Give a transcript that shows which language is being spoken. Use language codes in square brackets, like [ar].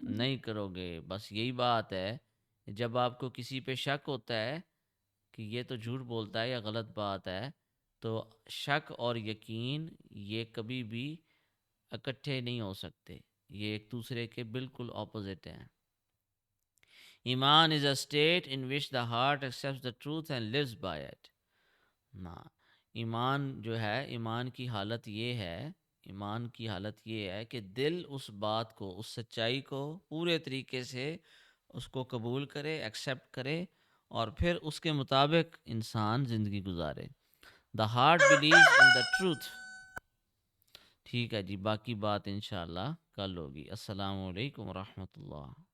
[ur] نہیں کرو گے. بس یہی بات ہے. جب آپ کو کسی پہ شک ہوتا ہے کہ یہ تو جھوٹ بولتا ہے یا غلط بات ہے، تو شک اور یقین یہ کبھی بھی اکٹھے نہیں ہو سکتے، یہ ایک دوسرے کے بالکل اپوزٹ ہیں. [en] Iman is a state in which the heart accepts the truth and lives by it. [ur] ایمان جو ہے، ایمان کی حالت یہ ہے، ایمان کی حالت یہ ہے کہ دل اس بات کو، اس سچائی کو پورے طریقے سے اس کو قبول کرے، ایکسیپٹ کرے، اور پھر اس کے مطابق انسان زندگی گزارے. [en] The heart believes in the truth. [ur] ٹھیک ہے جی، باقی بات انشاءاللہ کل ہوگی. السلام علیکم ورحمۃ اللہ.